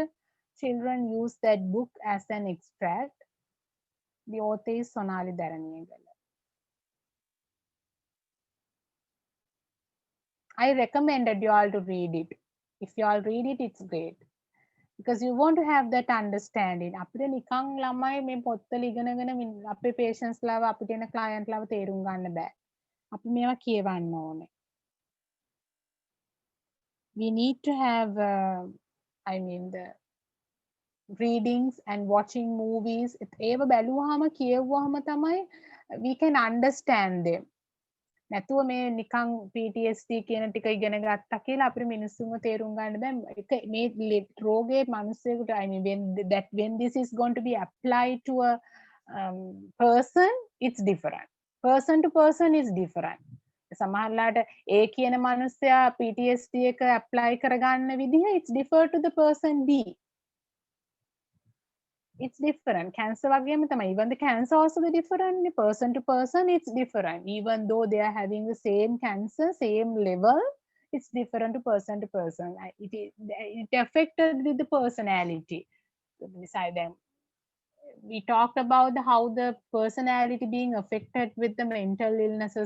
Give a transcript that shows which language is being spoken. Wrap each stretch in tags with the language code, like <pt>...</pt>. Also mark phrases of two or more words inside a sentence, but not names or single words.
<en>Children use that book as an extract. The author is Sonali Dharaniyagala. I recommended you all to read it. If you all read it, it's great. Because you want to have that understanding.</en> <si>අපිට නිකන් ළමයි මේ පොත්වල ඉගෙනගෙන අපේ patients ලාව අපිට එන client ලාව තේරුම් ගන්න බෑ. අපි මේවා කියවන්න ඕනේ.</si> <en>We need to have I mean the readings and watching movies.</en> <si>ඒව බැලුවාම කියවුවාම තමයි</si> <en>we can understand them.</en> <si>නැතුව මේ නිකන් PTSD කියන ටික ඉගෙන ගත්තා කියලා අපිට මිනිස්සුන්ව තේරුම් ගන්න බෑ. මේ රෝගේ මිනිස්සෙකුට</si> <en>I mean when this is going to be applied to a person, it's different. Person to person is different.</en> <si>සමහරලාට A කියන මිනිස්සයා PTSD එක apply කරගන්න විදිහ</si> <en>it's different to the person B. It's different. Cancer</en> <si>වගේම තමයි.</si> <en>Even the cancer also the different. Person to person, it's different. Even though they are having the same cancer, same level, it's different to person. It affected with the personality. Beside them, we talked about how the personality being affected with the mental illnesses.</en>